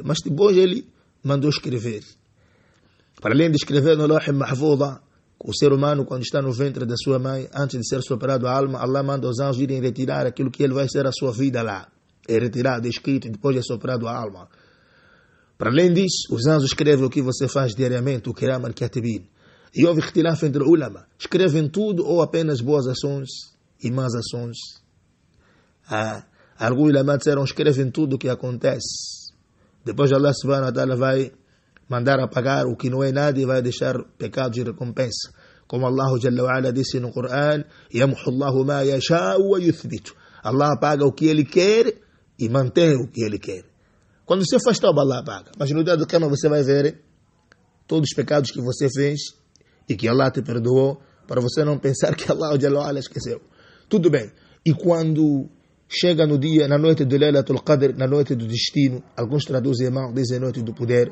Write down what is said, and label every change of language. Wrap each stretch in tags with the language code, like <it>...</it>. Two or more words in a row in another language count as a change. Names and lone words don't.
<pt>Mas depois ele mandou escrever. Para além de escrever no Lawh Mahfuza, o ser humano, quando está no ventre da sua mãe, antes de ser soprado a alma, Allah manda os anjos irem retirar aquilo que ele vai ser a sua vida lá. É retirado, é escrito, e depois é soprado a alma. Para além disso, os anjos escrevem o que você faz diariamente, o Kiram al-Katibin. E houve ikhtilaf entre ulama. Escrevem tudo ou apenas boas ações e más ações? Alguns ulama disseram, escrevem tudo o que acontece. Depois Allah</pt> <ar>سبحانه وتعالى</ar> <pt>vai mandar apagar o que não é nada e vai deixar pecados de recompensa. Como Allah</pt> <ar>جل وعلا</ar> <pt>disse no Coran,</pt> <ar>يَمْحُ اللَّهُ مَا يَشَاءُ وَيُثْبِتُ.</ar> <pt>Allah apaga o que Ele quer e mantém o que Ele quer. Quando você faz tauba, Allah apaga. Mas no dia do Qiyamah você vai ver todos os pecados que você fez e que Allah te perdoou, para você não pensar que Allah</pt> <ar>جل وعلا</ar> <pt>esqueceu. Tudo bem. E quando chega no dia, na noite do Laylatul Qadr, na noite do destino, alguns traduzem mal, dizem noite do poder.</pt>